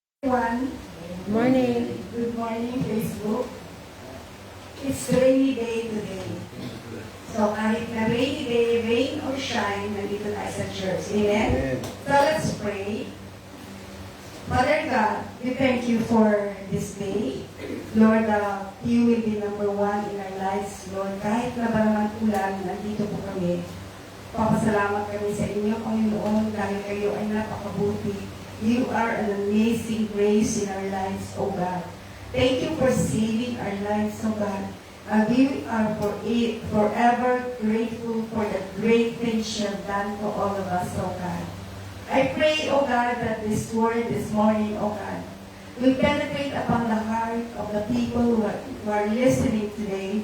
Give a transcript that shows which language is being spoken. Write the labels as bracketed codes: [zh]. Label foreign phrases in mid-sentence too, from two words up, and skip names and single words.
[en] Everyone, Morning. good morning Facebook. It's rainy day today. So [tl] kahit na [en] rainy day, rain or shine, [tl] nandito tayo sa church. [en] Amen? So let's pray. Father God, we thank you for this day. Lord, you will be number one in our lives. [tl] Lord, kahit na ba naman ulan, nandito po kami. Papasalamat kami sa inyo, Panginoon, dahil kayo ay napakabuti. [en] You are an amazing grace in our lives, O God. Thank you for saving our lives, O God. And we are forever grateful for the great things you have done to all of us, O God. I pray, O God, that this word this morning, O God, will penetrate upon the heart of the people who are listening today.